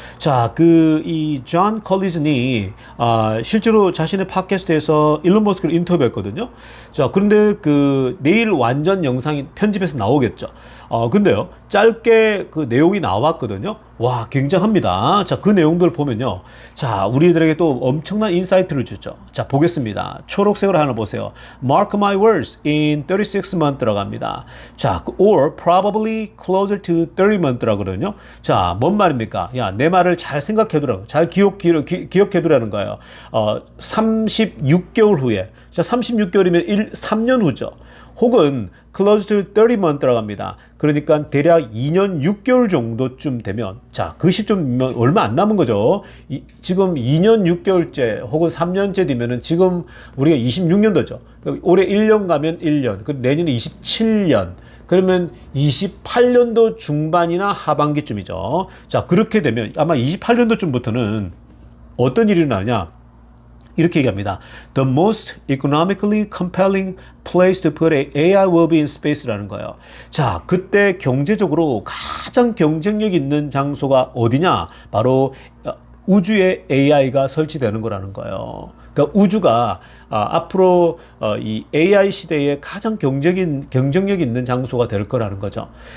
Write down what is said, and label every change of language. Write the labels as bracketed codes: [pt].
[ko] 자, 이 존 컬리즌이 실제로 자신의 팟캐스트에서 일론 머스크를 인터뷰했거든요. 자, 그런데 내일 완전 영상이 편집해서 나오겠죠. 근데요, 짧게 그 내용이 나왔거든요. 와, 굉장합니다. 자, 그 내용들을 보면요. 자, 우리들에게 또 엄청난 인사이트를 주죠. 자, 보겠습니다. 초록색으로 하나 보세요. [en] Mark my words, in 36 month [ko] 들어갑니다. 자, [en] or probably closer to 30 month [ko] 라고 그러거든요. 자, 뭔 말입니까? 야, 내 말을 잘 생각해두라고. 잘 기억해두라는 거예요. 36개월 후에. 자, 36개월이면 3년 후죠. 혹은 [en] close to 30 month [ko] 들어갑니다. 그러니까 대략 2년 6개월 정도쯤 되면, 자, 그 시점이면 얼마 안 남은 거죠. 지금 2년 6개월째 혹은 3년째 되면은 지금 우리가 26년도죠. 올해 1년 가면 1년, 내년에 27년. 그러면 28년도 중반이나 하반기쯤이죠. 자, 그렇게 되면 아마 28년도쯤부터는 어떤 일이 일어나냐? 이렇게 얘기합니다. [en] The most economically compelling place to put AI will be in space [ko] 라는 거예요. 자, 그때 경제적으로 가장 경쟁력 있는 장소가 어디냐? 바로 우주에 AI가 설치되는 거라는 거예요. 그러니까 우주가 앞으로 이 AI 시대에 가장 경쟁력 있는 장소가 될 거라는 거죠.